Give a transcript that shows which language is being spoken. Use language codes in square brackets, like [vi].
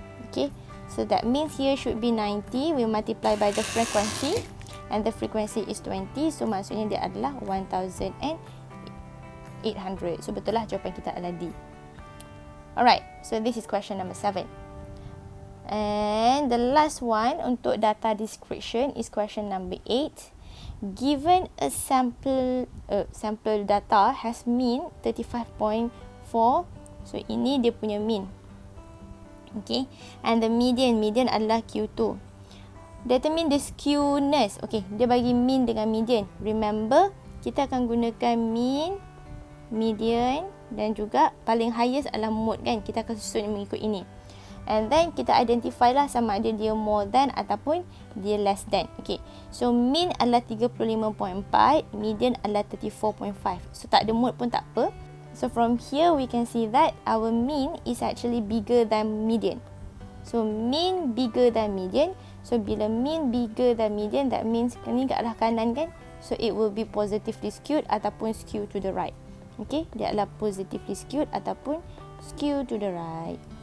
[en] Okay, so that means here should be 90. We multiply by the frequency, and the frequency is 20. [ms] So maksudnya dia adalah 1800. So betul lah, jawapan kita adalah D. [en] Alright, so this is question number 7. And the last one untuk data description is question number 8. Given a sample data has mean 35.4. [ms] So ini dia punya mean. [en] Okay, and the median [ms] adalah [en] Q2. Determine the skewness. [ms] Okay, dia bagi mean dengan median. [en] Remember, [ms] kita akan gunakan mean, median dan juga paling highest adalah mode kan. Kita akan susun mengikut ini. [en] And then [ms] kita identify lah sama ada dia more than ataupun dia less than. Okay, so mean adalah 35.4, median adalah 34.5. So tak ada mode pun tak apa. [en] So from here we can see that our mean is actually bigger than median. So mean bigger than median. So bila mean bigger than median, that means [ms] ni kat arah kanan kan. [en] So it will be positively skewed ataupun skew to the right. Okay, [ms] dia adalah [en] positively skewed ataupun skew to the right.